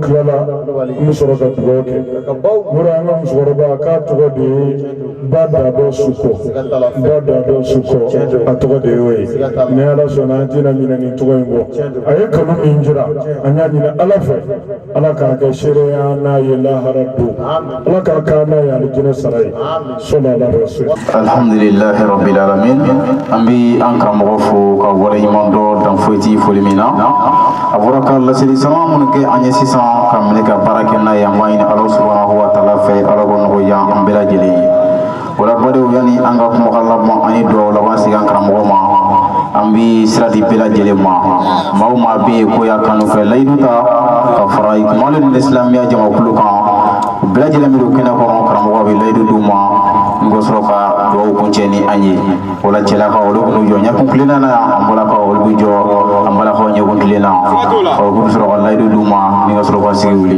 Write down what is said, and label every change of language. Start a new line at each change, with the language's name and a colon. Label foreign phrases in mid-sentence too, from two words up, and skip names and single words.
Bambara: tilala n bɛ sɔrɔ ka dugawu kɛ mura an ka musokɔrɔba k'a tɔgɔ de ye Badado Suko Badado Suko a tɔgɔ de y'o ye ni Ala sɔnna an tɛna ɲinɛ nin tɔgɔ in kɔ a ye kanu min jira an y'a ɲini Ala fɛ Ala k'a kɛ seereya n'a ye lahara don Ala k'a k'a n'a ye alijinɛ sara ye
Arabic: صلى الله عليه وسلم. الحمد لله رب العالمين
Bambara: an bɛ an karamɔgɔ fo ka wale ɲuman dɔ dan foyi tɛ foli min na a bɔra ka laseli sama minnu kɛ an ye sisan ka minɛ ka baara kɛ n'a ye an b'a ɲini Ala
Arabic: سبحانه وتعالى
Bambara: fɛ Ala k'o nɔgɔya an bɛɛ lajɛlen ye. Wala badenw yani an ka kumakan laban an ye dugawu laban sigi an karamɔgɔ ma an bɛ sira di bɛɛ lajɛlen ma maa o maa bɛ yen ko y'a kanu fɛ layidu ta ka fara Ikmalu Islamiya jamakulu kan bɛɛ lajɛlen bɛ don kɛnɛ kɔnɔ karamɔgɔ bɛ layidu d'u ma n ko sɔrɔ ka dugawu kuncɛ ni an ye o la cɛlakaw olu b'u jɔ ɲɛkun tilenna na yan an balakaw olu bɛ jɔ an balakaw ɲɛkun tilenna olu bɛ sɔrɔ ka layidu d'u ma ni ka sɔrɔ ka sigi wuli.